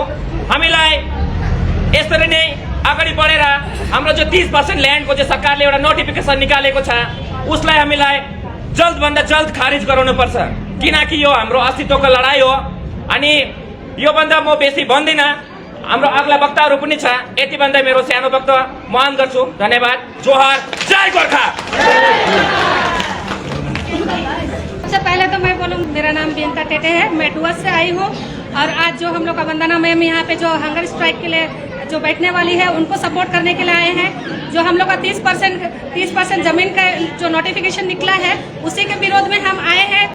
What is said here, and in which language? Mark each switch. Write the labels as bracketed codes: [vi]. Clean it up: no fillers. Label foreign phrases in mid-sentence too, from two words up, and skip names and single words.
[ne] हामीलाई यसरी नै अगाडि बढेर हाम्रो जो 30% ल्यान्डको जो सरकारले एउटा नोटिफिकेसन निकालेको छ, उसलाई हामीलाई जल्दभन्दा जल्द खारिज गराउनुपर्छ, किनकि यो हाम्रो अस्तित्वको लडाई हो। अनि यो भन्दा म बेसी भन्दिन, हाम्रो अग्ला वक्ताहरू पनि छ। यति भन्दै मेरो सानो वक्तव्य मान गर्छु। धन्यवाद। जोहार, जय गोरखा। [hi] सबसे पहले तो मैं बोलूँ, मेरा नाम बियंता टेटे है, मैं डुवर्स से आई हूँ और आज जो हम लोग का वंदना मैम यहाँ पे जो [en] hunger strike [hi] के लिए जो बैठने वाली है उनको सपोर्ट करने के लिए आए हैं। जो हम लोग का 30% जमीन का जो नोटिफिकेशन निकला है उसी के विरोध में हम आए